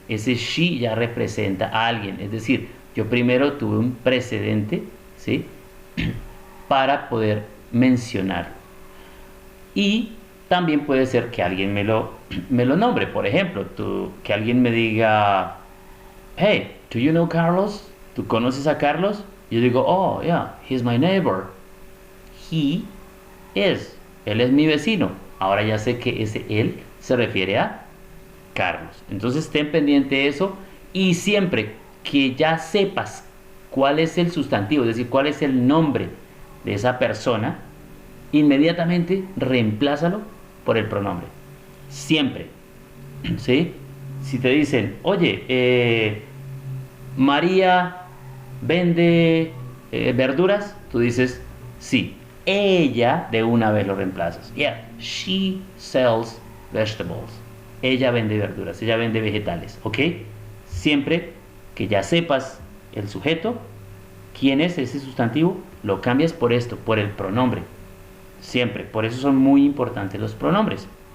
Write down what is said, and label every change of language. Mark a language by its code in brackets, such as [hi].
[es] Ese she ya representa a alguien. Es decir, yo primero tuve un precedente, ¿sí? Para poder mencionar. Y también puede ser que alguien me lo nombre. Por ejemplo, que alguien me diga, [en] hey, do you know Carlos? [es] ¿Tú conoces a Carlos? Yo digo, [en] oh, yeah, he's my neighbor. He is. [es] Él es mi vecino. Ahora ya sé que ese él se refiere a Carlos. Entonces ten pendiente eso y siempre que ya sepas cuál es el sustantivo, es decir, cuál es el nombre de esa persona, inmediatamente reemplázalo por el pronombre. Siempre. ¿Sí? Si te dicen, oye, María vende verduras, tú dices, sí. Ella de una vez lo reemplazas. [en] Yeah, she sells vegetables. [es] Ella vende verduras, ella vende vegetales, ¿ok? Siempre que ya sepas el sujeto, quién es ese sustantivo, lo cambias por esto, por el pronombre. Siempre, por eso son muy importantes los pronombres.